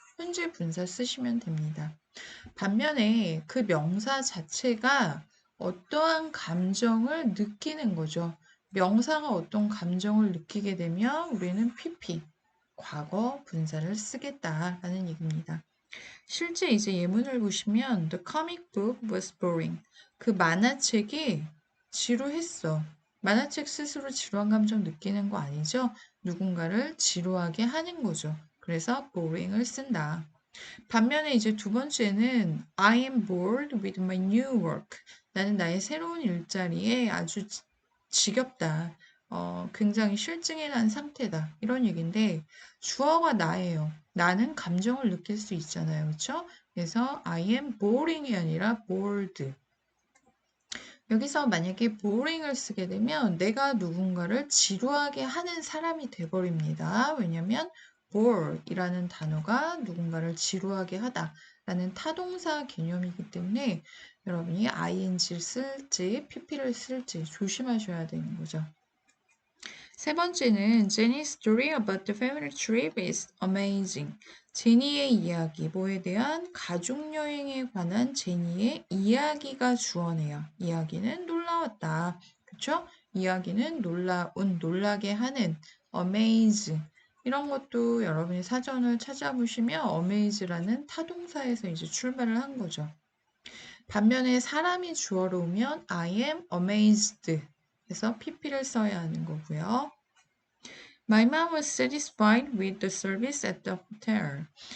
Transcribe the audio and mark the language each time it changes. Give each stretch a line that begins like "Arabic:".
Korean: 현재 분사 쓰시면 됩니다. 반면에 그 명사 자체가 어떠한 감정을 느끼는 거죠. 명사가 어떤 감정을 느끼게 되면 우리는 PP, 과거 분사를 쓰겠다라는 얘기입니다. 실제 이제 예문을 보시면
English: The comic book was boring.
Korean: 그 만화책이 지루했어. 만화책 스스로 지루한 감정 느끼는 거 아니죠? 누군가를 지루하게 하는 거죠. 그래서 boring을 쓴다. 반면에 이제 두 번째는
English: I am bored with my new work.
Korean: 나는 나의 새로운 일자리에 아주 지겹다. 굉장히 실증이 난 상태다. 이런 얘기인데 주어가 나예요. 나는 감정을 느낄 수 있잖아요. 그렇죠? 그래서
English: I am boring이
Korean: 아니라
English: bored.
Korean: 여기서 만약에 boring을 쓰게 되면 내가 누군가를 지루하게 하는 사람이 돼버립니다. 왜냐면 bore이라는 단어가 누군가를 지루하게 하다라는 타동사 개념이기 때문에 여러분이 ing를 쓸지 pp를 쓸지 조심하셔야 되는 거죠. 세 번째는
English: Jenny's story about the family trip is amazing.
Korean: 제니의 이야기, 뭐에 대한 가족여행에 관한 제니의 이야기가 주어네요. 이야기는 놀라웠다. 그쵸? 이야기는 놀라운, 놀라게 하는 amaze. 이런 것도 여러분이 사전을 찾아보시면 amaze라는 타동사에서 이제 출발을 한 거죠. 반면에 사람이 주어로 오면
English: I am amazed
Korean: 해서 pp를 써야 하는 거고요.
English: My mom was satisfied with the service at the hotel.